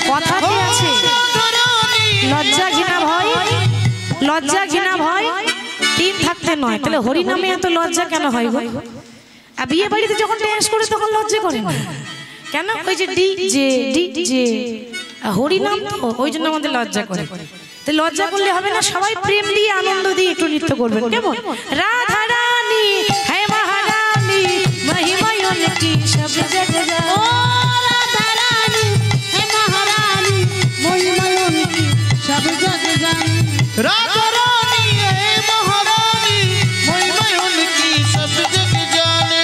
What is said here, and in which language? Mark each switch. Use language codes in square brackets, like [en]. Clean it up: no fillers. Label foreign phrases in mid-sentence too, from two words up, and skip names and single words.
[bn] কথাতে আছে লজ্জা ঘৃণা ভয় তিন থাকতে নয় তাহলে হরি নামে এত লজ্জা কেন হয় গো আর বিয়ে বাড়িতে যখন ডান্স করে তখন লজ্জা করে না কেন ওই যে ডিজে হরি নাম তো ওই জন্য আমাদের লজ্জা করে তো লজ্জা করলে হবে না সবাই প্রেম দিয়ে আনন্দ দিয়ে একটু নৃত্য করবেন কেমন রাধা রানী হে মহারানী [hi] महिमा उनकी सब जगह ओ राधा रानी हे महारानी महिमा उनकी सब जगह राधा रानी है महारानी महिमा उनकी सब जग जाने